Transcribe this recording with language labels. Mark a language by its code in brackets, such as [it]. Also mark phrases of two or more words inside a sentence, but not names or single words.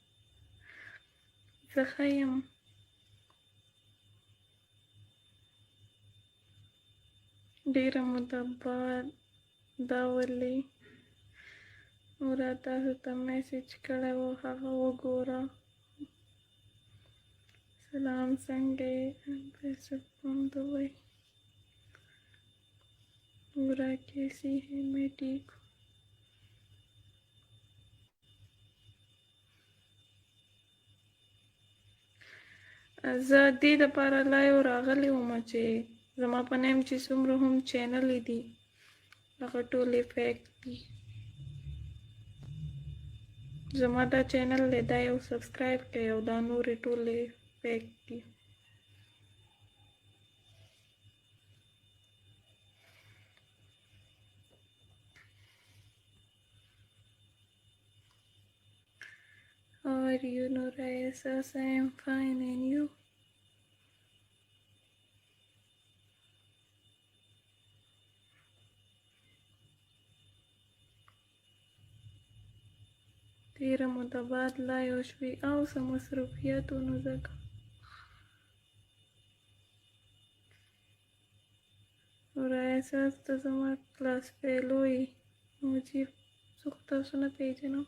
[ps] زه ښه یم. ډېره موده بعد. دا ولې؟ نوره تاسو ته میسج کړی و، هغه وګوره. سلام څنګه یې؟ [ur] پیسے from دبئی. نورا کیسی ہے؟ میں ٹھیک ہوں. [ps] زه دې دپاره لایو راغلی ومه چې زما په نیم چې څومره هم چینلې دي هغه ټولې فیک دي. زما دا چینل دی، دا یو سبسکرایب کړئ او دا نورې ټولې فیک دي. [en] How are you, Nura? Yes, I am fine, and you? [ps] تیره موده بعد لایو شوي او څه مصروفیت و نو ځکه. نورا احساس ته زما کلاس فیلو یې مجیب زه خو تاسو نه پېژنم.